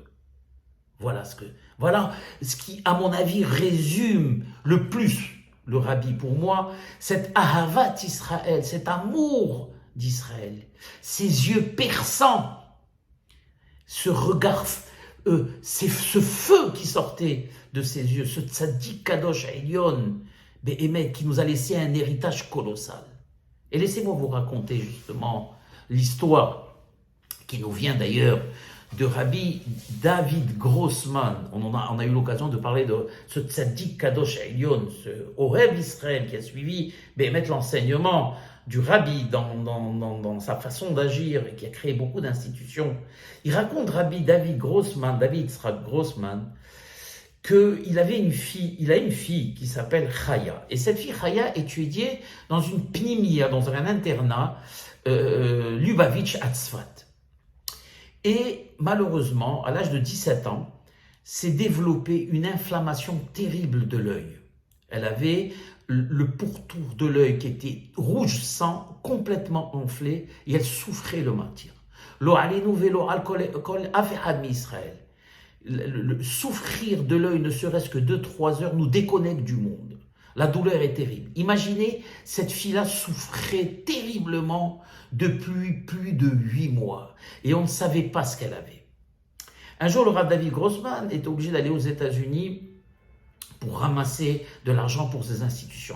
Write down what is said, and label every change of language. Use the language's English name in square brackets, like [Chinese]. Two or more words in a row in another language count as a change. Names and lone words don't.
[French] Voilà ce qui, à mon avis, résume le plus le rabbi pour moi, cette [Hebrew] אהבת ישראל, [French] cet amour d'Israël, ces yeux perçants, ce regard, ce feu qui sortait de ses yeux, ce [Hebrew] צדיק קדוש עליון, באמת, [French] qui nous a laissé un héritage colossal. Et laissez-moi vous raconter justement l'histoire qui nous vient d'ailleurs de Rabbi David Grossman. On a eu l'occasion de parler de ce [Hebrew] צדיק קדוש עליון, [French] ce [Hebrew] אוהב ישראל [French] qui a suivi l'enseignement du Rabbi dans sa façon d'agir et qui a créé beaucoup d'institutions. Il raconte Rabbi David Yitzhak Grossman, qu'il avait une fille qui s'appelle Chaya. Et cette fille Chaya étudiait dans une pnimia, dans un internat, Lubavitch à Tzfat. Et malheureusement, à l'âge de 17 ans, s'est développée une inflammation terrible de l'œil. Elle avait le pourtour de l'œil qui était rouge sang, complètement enflé, et elle souffrait le matin. [Hebrew] לא עלינו ולא על כל אף אחד מישראל. [French] Le souffrir de l'œil, ne serait-ce que 2-3 heures, nous déconnecte du monde. La douleur est terrible. Imaginez, cette fille-là souffrait terriblement depuis plus de 8 mois. Et on ne savait pas ce qu'elle avait. Un jour, le Rav David Grossman est obligé d'aller aux États-Unis pour ramasser de l'argent pour ses institutions.